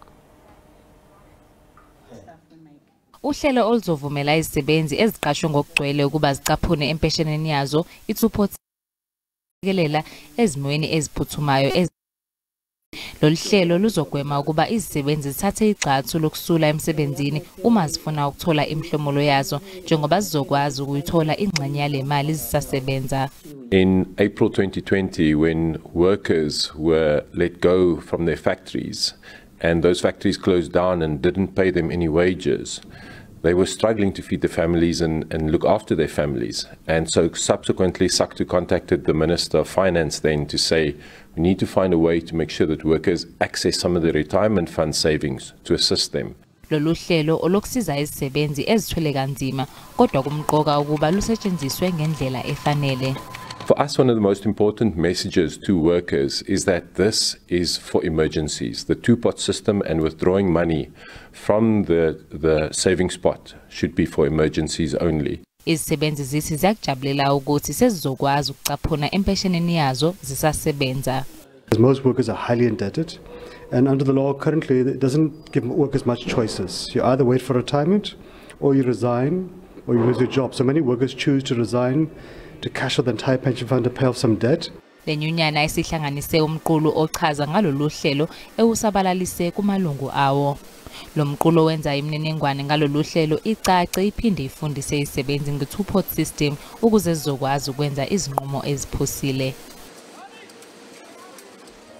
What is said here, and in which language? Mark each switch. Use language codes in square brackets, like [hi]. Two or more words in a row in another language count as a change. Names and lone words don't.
[zu] Uhlelo oluzovumela izisebenzi eziqashwe ngokugcwele ukuba zicaphune empesheneni yazo i-two-pot kelela ezimweni eziphuthumayo. Lolu hlelo luzogwema ukuba izisebenzi zithathe igxathu lokusula emsebenzini uma zifuna ukuthola imihlomulo yazo njengoba zizokwazi ukuyithola ingxenye yale mali zisasebenza. [en] In April 2020, when workers were let go from their factories and those factories closed down and didn't pay them any wages, they were struggling to feed their families and look after their families. And so subsequently, SACTU contacted the Minister of Finance then to say, we need to find a way to make sure that workers access some of the retirement fund savings to assist them. [zu] Lolu hlelo olokusiza izisebenzi ezithwele kanzima kodwa kumqoka ukuba lusetshenziswe ngendlela efanele. [en] For us, one of the most important messages to workers is that this is for emergencies. The two-pot system and withdrawing money from the savings pot should be for emergencies only. [zu] Izisebenzi zithi ziyakujabulela ukuthi sezizokwazi ukucaphuna empesheneni yazo zisasebenza. [en] Most workers are highly indebted, and under the law currently it doesn't give workers much choices. You either wait for retirement, or you resign, or you lose your job. So many workers choose to resign to cash out the entire pension fund to pay off some debt. [zu] Le nyunyana isihlanganise umqulu ochaza ngalolu hlelo ewusabalalise kumalungu awo. Lo mqulu wenza imininingwane ngalolu hlelo icace iphinde ifundise izisebenzi nge- [en] two-pot system [zu] ukuze zizokwazi ukwenza izinqumo eziphusile.